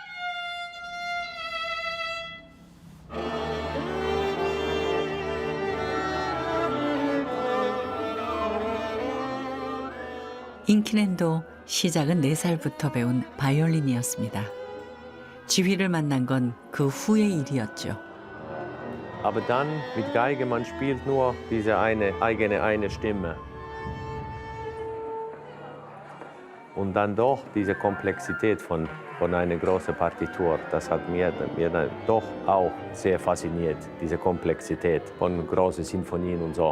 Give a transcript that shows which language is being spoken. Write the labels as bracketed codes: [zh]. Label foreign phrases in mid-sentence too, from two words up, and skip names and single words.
[ko] 인키넨도 시작은 4살부터 배운 바이올린이었습니다. 지휘를 만난 건 그 후의 일이었죠. [de] Aber dann mit Geige, man spielt nur diese eine Stimme. Und dann doch diese Komplexität von einer großen Partitur, das hat mir dann doch auch sehr fasziniert, diese Komplexität von großen Sinfonien und so.